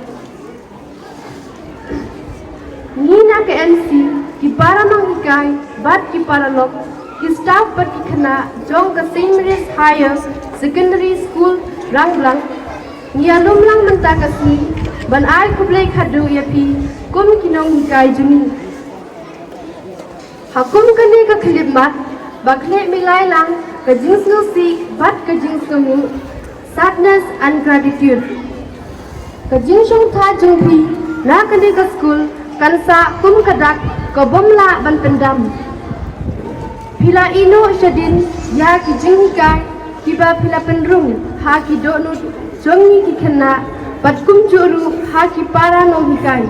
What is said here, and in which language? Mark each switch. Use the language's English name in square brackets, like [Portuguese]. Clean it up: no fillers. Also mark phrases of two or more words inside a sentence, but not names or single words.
[Khasi] Nina ke MC, ki para nonghikai, bat ki paralok, ki staff bat ki khynnah, jong Higher Secondary School Rangblang, nyalumlang Mynta kasni, ban khublei khatduh yapi, kum ki nonghikai juni. Hakum kani ka khlem mat, bakle milai lang, ke Sngewthuh bat ke Sngewthuh, [English] sadness and gratitude. [Khasi] Ke shongthait jongpi na kani ke skul kan sa kum kadak ke bomla ban pendam. Pila ino syadin ya ki nyngkai kiba pila penrung ha ki donut jongi ki khynnah bat kum juru ha ki para nonghikai.